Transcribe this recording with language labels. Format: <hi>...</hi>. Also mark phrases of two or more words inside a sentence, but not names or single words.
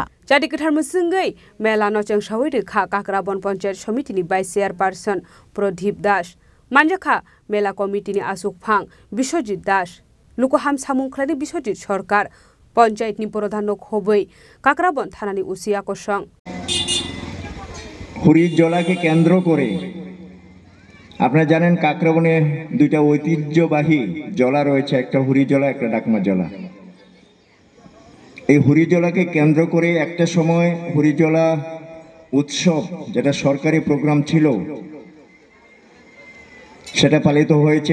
<trp>Jadi ketar musungai mela no chengsoi rekha Kakrabon Panchayat Samitini Vice Chairperson Pradip Das Manjakha mela Committee ni Asuk Phang Biswajit Das Lukoham Samungkhlani Biswajit Sarkar Panchayat ni Pradhan nok hoboi Kakrabon Thanani Usia Kosong</trp> <bn>হরিজলাকে কেন্দ্র করে আপনারা জানেন কাকরাবনে দুইটা ঐতিহ্যবাহী জলা রয়েছে, একটা হরিজলা একটা ডাকমা জলা। এই হরিজলাকে কেন্দ্র করে একটা সময় হরিজলা উৎসব যেটা সরকারি প্রোগ্রাম ছিল সেটা পালিত হয়েছে।</bn>